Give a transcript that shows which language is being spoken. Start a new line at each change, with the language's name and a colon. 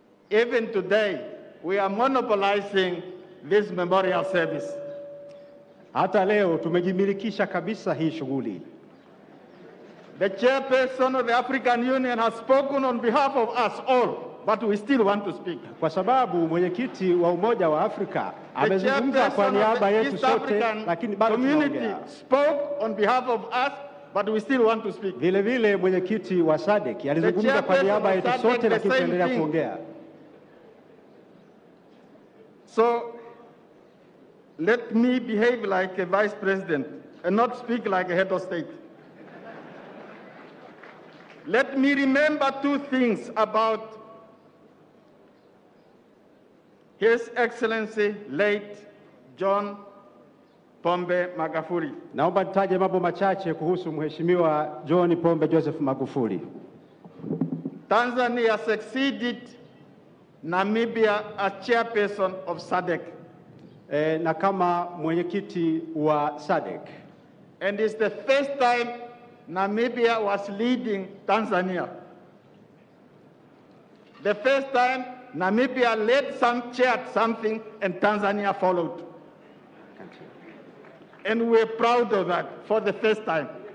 English: Even today, we are monopolizing this memorial service.
Swahili: Hata leo tumejimilikisha kabisa hii shughuli.
English: The chairperson of the African Union has spoken on behalf of us all, but we still want to speak.
Swahili: Kwa sababu mwenyekiti wa Umoja wa Afrika amezungumza kwa niaba yetu sote, lakini bado tunaongea.
English: Spoke on behalf of us, but we still want to speak.
Swahili: Vile vile mwenyekiti wa SADC alizungumza kwa niaba yetu sote, lakini tunaendelea kuongea.
English: So let me behave like a vice president and not speak like a head of state. Let me remember two things about His Excellency late John Pombe Magufuli.
Swahili: Naomba nitaje mambo machache kuhusu Mheshimiwa John Pombe Joseph Magufuli.
English: Tanzania succeeded Namibia as chairperson of SADC.
Swahili: Na kama mwenyekiti wa SADC.
English: And it's the first time Namibia was leading Tanzania. The first time Namibia led chaired something and Tanzania followed. And we're proud of that for the first time.